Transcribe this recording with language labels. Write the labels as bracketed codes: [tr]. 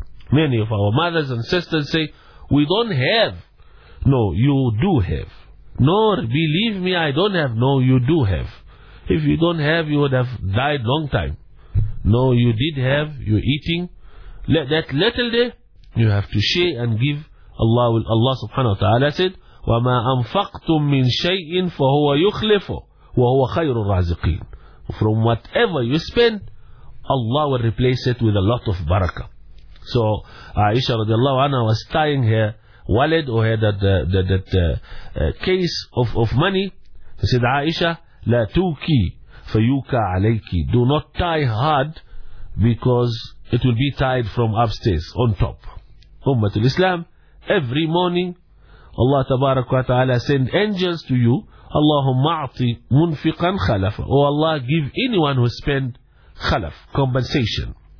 [en] Many of our mothers and sisters say, we don't have. No, you do have. No, believe me, I don't have. No, you do have. If you don't have, you would have died long time. No, you did have. You're eating. That little day, you have to share and give. [ar] Allah subhanahu wa ta'ala [en] said, [ar] وَمَا أَنْفَقْتُم مِّن شَيْءٍ فَهُوَ يُخْلِفُ وَهُوَ خَيْرُ الرَّازِقِينَ. [en] From whatever you spend, Allah will replace it with a lot of barakah. So Aisha radiallahu anha was tying her wallet, or her case of money. She said, [ar] Aisha, لا توكي فيوكى عليك. [en] Do not tie hard, because it will be tied from upstairs on top. Ummatul Islam, every morning Allah tabarak wa ta'ala send angels to you. [ar] Allahumma a'ti munfiqan khalaf. [en] Oh Allah, give anyone who spend khalaf, compensation.